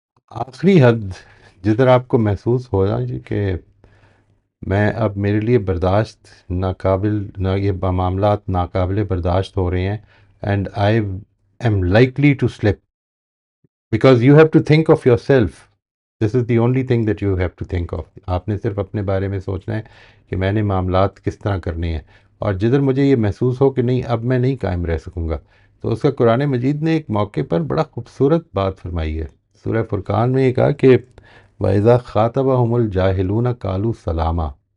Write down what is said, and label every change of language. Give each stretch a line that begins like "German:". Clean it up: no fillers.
Urdu: آخری حد جدھر آپ کو محسوس ہو رہا جی کہ میں اب میرے لیے برداشت ناقابل نہ یہ معاملات ناقابل برداشت ہو رہے ہیں
English: And I am likely to slip because you have to think of yourself. This is the only thing that you have to think of.
Urdu: آپ نے صرف اپنے بارے میں سوچنا ہے کہ میں نے معاملات کس طرح کرنے ہیں، اور جدھر مجھے یہ محسوس ہو کہ نہیں اب میں نہیں قائم رہ سکوں گا، تو اس کا قرآن مجید نے ایک موقع پر بڑا خوبصورت بات فرمائی ہے. سورہ فرقان میں یہ کہا کہ
Arabic: وَإِذَا خَاطَبَهُمُ الْجَاهِلُونَ قَالُوا سَلَامًا.